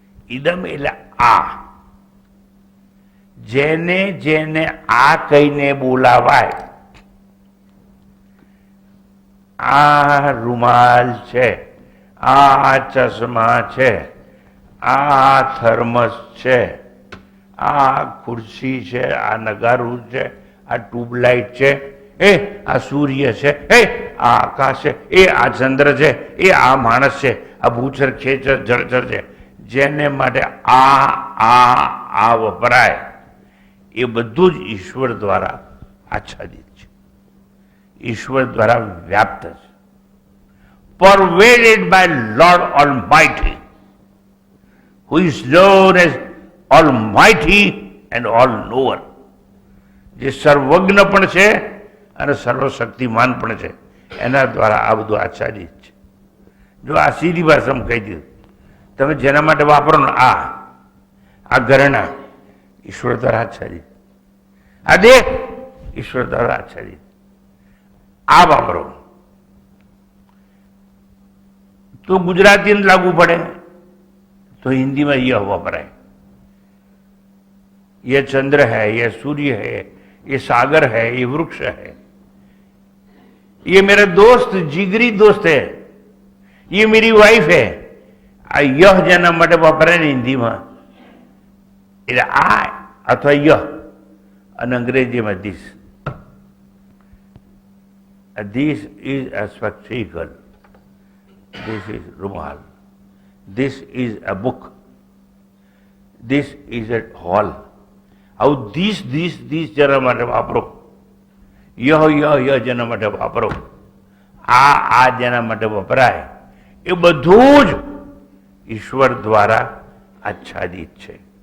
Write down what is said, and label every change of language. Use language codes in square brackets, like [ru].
[gu] ઇદમ એટલે આ. જેને જેને આ કહીને બોલાવાય, આ રૂમાલ છે, આ ચશ્મા છે, આ થર્મસ છે, આ ખુરશી છે, આ નગારું છે, આ ટ્યુબલાઇટ છે, આ સૂર્ય છે, આ આકાશ છે, આ ચંદ્ર છે, આ માણસ છે, આ ભૂચર ખેચર જળચર છે. જેને માટે આ વપરાય એ બધું જ ઈશ્વર દ્વારા આચ્છાદિત છે, ઈશ્વર દ્વારા વ્યાપ્ત છે. [en] pervaded by Lord Almighty, who is known as Almighty and All-Knower. [gu] જે સર્વજ્ઞ પણ છે અને સર્વશક્તિમાન પણ છે, એના દ્વારા આ બધું આચ્છાદિત છે. જો આ સીધી ભાષામાં કહી દીધું, તમે જેના માટે વાપરો ને આ ઘરેણા ઈશ્વર દ્વારા આચ્છાદિત, આ દેહ ઈશ્વર દ્વારા આચ્છાદિત. આ વાપરો તો ગુજરાતી લાગુ પડે [hi] तो हिंदी में यह वपराय. ये चंद्र है, ये सूर्य है, ये सागर है, ये वृक्ष है, ये मेरा दोस्त जिगरी दोस्त है, ये मेरी वाइफ है. [gu] आ यह जेना માટે વપરાય ને હિન્દીમાં એટલે આ અથવા યહ, અને અંગ્રેજીમાં this. [en] This is a spectacle, this is rumal, this is a book, this is a hall. [gu] આવું ધીસ જેના માટે વાપરો, યહ જેના માટે વાપરો, આ જેના માટે વપરાય એ બધું જ ઈશ્વર દ્વારા આચ્છાદિત છે.